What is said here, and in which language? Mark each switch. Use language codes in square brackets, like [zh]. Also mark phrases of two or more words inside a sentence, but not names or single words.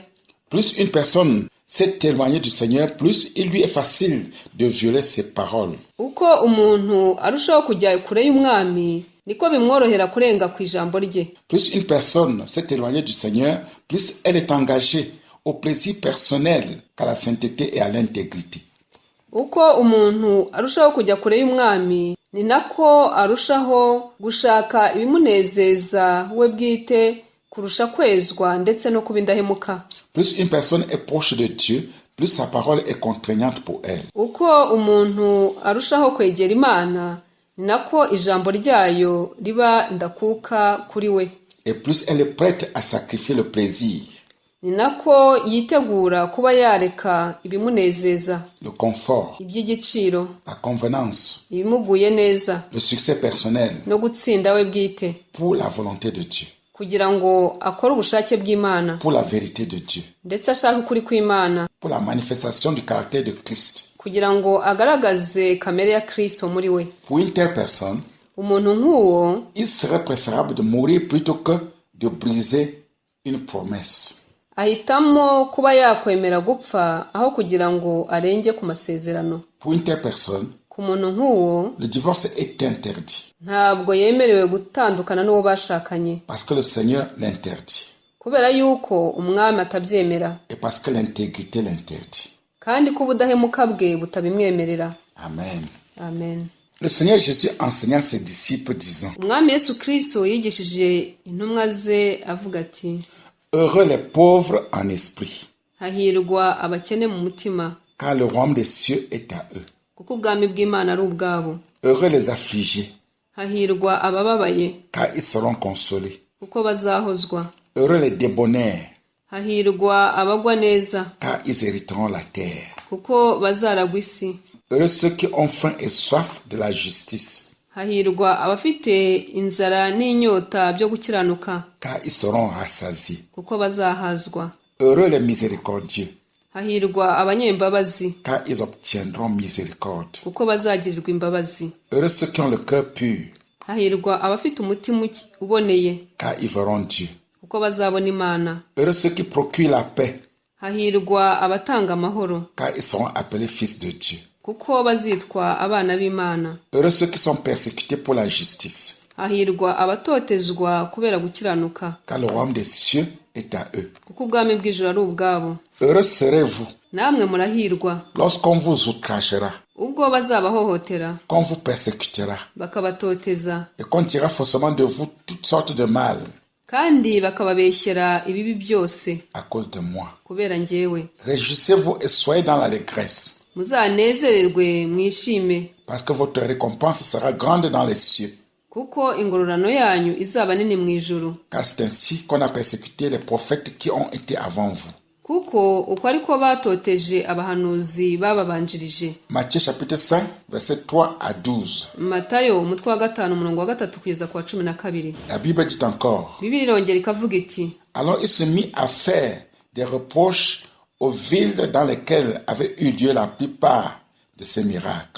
[fr] Plus une personne s'est éloignée du Seigneur, plus il lui est facile de violer ses paroles. [rw] uko umuntu arushaho kujya kure y'umwami niko bimworohera kurenga ku ijambo rye. [fr] Plus une personne s'est éloignée du Seigneur, plus elle est engagée au plaisir personnel qu'à la sainteté et à l'intégrité. [rw] uko umuntu arushaho kujya kure y'umwami ni nako arushaho gushaka ibimunezeza we bwite kurusha kwezwa ndetse no kuba indahemuka. [fr] Plus une personne est proche de Dieu, plus sa parole est contraignante pour elle. [rw] uko umuntu arushaho kwegera Imana ni nako ijambo ryayo riba ndakuka kuri we. [fr] Et plus elle est prête à sacrifier le plaisir, [rw] ni nako yitegura kuba yareka ibimunezeza, [fr] le confort, [rw] iby'igiciro, [fr] la convenance, [rw] ibimuguye neza, [fr] le succès personnel [rw] no gutsinda we bwite, [fr] pour la volonté de Dieu, [rw] kugira ngo akore ubushake bw'Imana, [fr] pour la vérité de Dieu, [rw] ndetse ashaka ukuri kw'Imana, [fr] pour la manifestation du caractère de Christ. [rw] kugira ngo agaragaze kamere ya Kristo muri we. [fr] Pour une telle personne, [rw] umuntu nk'uwo [fr] il serait préférable de mourir plutôt que de briser une promesse. [rw] ahitamo kuba yakwemera gupfa aho kugira ngo arenge ku masezerano. [fr] Pour une telle personne, [rw] ku muntu nk'uwo [fr] le divorce est interdit [rw] ntabwo yemerewe gutandukana n'uwo bashakanye, [fr] parce que le Seigneur l'interdit [rw] kubera yuko umwami atabyemera [fr] et parce que l'intégrité l'interdit. [rw] kandi ko ubudahemuka bwe butabimwemerera. [fr] Amen. [rw] Amen. [fr] Le Seigneur Jésus enseignant ses disciples disant, [rw] umwami Yesu Kristo yigishije intumwa ze avuga ati, [fr] heureux les pauvres en esprit, [rw] hahirwa abakene mu mutima, [fr] car le royaume des cieux est à eux. [rw] kuko ubwami bw'Imana ari ubwabo. [fr] Heureux les affligés, [rw] hahirwa abababaye, [fr] car ils seront consolés. [rw] kuko bazahozwa. [fr] Heureux les débonnaires, [rw] hahirwa abagwa neza, [fr] car ils hériteront la terre. [rw] kuko bazaragwa isi. [fr] Heureux ceux qui ont faim et soif de la justice, [rw] hahirwa abafite inzara n'inyota byo gukiranuka, [fr] car ils seront rassasiés. [rw] kuko bazahazwa. [fr] Heureux les miséricordieux, [rw] hahirwa abanyembabazi, [fr] car ils obtiendront miséricorde. [rw] kuko bazagirirwa imbabazi. [fr] Heureux ceux qui ont le cœur pur, [rw] hahirwa abafite umutima uboneye, [fr] car ils verront Dieu. [rw] kuko bazabona Imana. [fr] Heureux ceux qui procurent la paix, [rw] hahirwa abatanga amahoro, [fr] car ils seront appelés fils de Dieu. [rw] kuko bazitwa abana b'Imana. [fr] Heureux ceux qui sont persécutés pour la justice, [rw] hahirwa abatotezwa kubera gukiranuka, [fr] car le royaume des cieux est à eux. [rw] kuko ubwami bw'ijuru ari ubwabo. [fr] Heureux serez-vous [rw] namwe murahirwa [fr] lorsqu'on vous outragera, [rw] ubwo bazabahohotera, [fr] qu'on vous persécutera, [rw] bakabatoteza, [fr] et qu'on dira faussement de vous toutes sortes de mal [rw] kandi bakababeshyera ibibi byose [fr] à cause de moi. [rw] kubera njyewe. [fr] Réjouissez-vous et soyez dans l'allégresse, [rw] muzanezererwe mwishime, [fr] parce que votre récompense sera grande dans les cieux. [rw] kuko ingororano yanyu izaba nini mu ijuru. [fr] Car c'est ainsi qu'on a persécuté les prophètes qui ont été avant vous. [rw] kuko uko ariko batoteje abahanuzi bababanjirije. [fr] Matthieu chapitre 5, verset 3 à 12. [rw] Matayo umutwe wa 5 umurongo wa 3 kugeza ku wa 12. [fr] La Bible dit encore, [rw] Bibiliya irongera ikavuga iti, [fr] alors il se mit à faire des reproches aux villes dans lesquelles avaient eu lieu la plupart de ces miracles.